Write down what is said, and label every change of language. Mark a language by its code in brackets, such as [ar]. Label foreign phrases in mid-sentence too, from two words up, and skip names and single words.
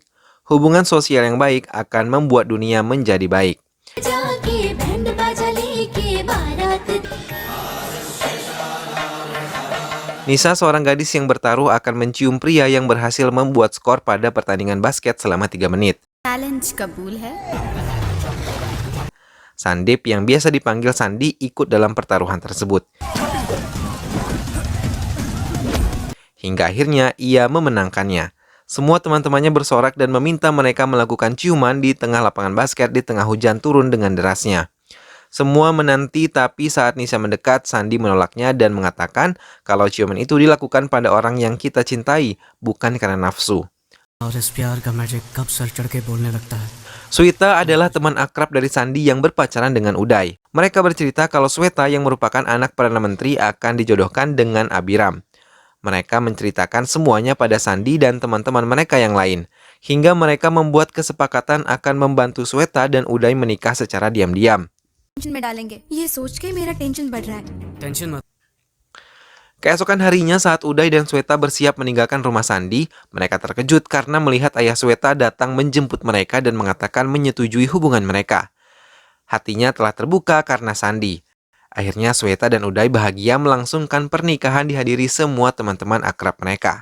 [id] Hubungan sosial yang baik akan membuat dunia menjadi baik. Nisa, seorang gadis yang bertaruh, akan mencium pria yang berhasil membuat skor pada pertandingan basket selama 3 menit. [hi] चैलेंज कबूल है। [id] Sandip, yang biasa dipanggil Sandi, ikut dalam pertaruhan tersebut. Hingga akhirnya ia memenangkannya. Semua teman-temannya bersorak dan meminta mereka melakukan ciuman di tengah lapangan basket di tengah hujan turun dengan derasnya. Semua menanti, tapi saat Nisa mendekat, Sandi menolaknya dan mengatakan kalau ciuman itu dilakukan pada orang yang kita cintai, bukan karena nafsu. [hi] और इस प्यार का मैजिक कब सर चढ़ के बोलने लगता है [id] Sweta adalah teman akrab dari Sandi yang berpacaran dengan Uday. Mereka bercerita kalau Sweta yang merupakan anak Perdana Menteri akan dijodohkan dengan Abiram. Mereka menceritakan semuanya pada Sandi dan teman-teman mereka yang lain. Hingga mereka membuat kesepakatan akan membantu Sweta dan Uday menikah secara diam-diam. [hi] टेंशन में डालेंगे, ये सोच के मेरा टेंशन बढ़ रहा है। टेंशन मत [id] Keesokan harinya saat Uday dan Sweta bersiap meninggalkan rumah Sandi, mereka terkejut karena melihat ayah Sweta datang menjemput mereka dan mengatakan menyetujui hubungan mereka. Hatinya telah terbuka karena Sandi. Akhirnya Sweta dan Uday bahagia melangsungkan pernikahan dihadiri semua teman-teman akrab mereka.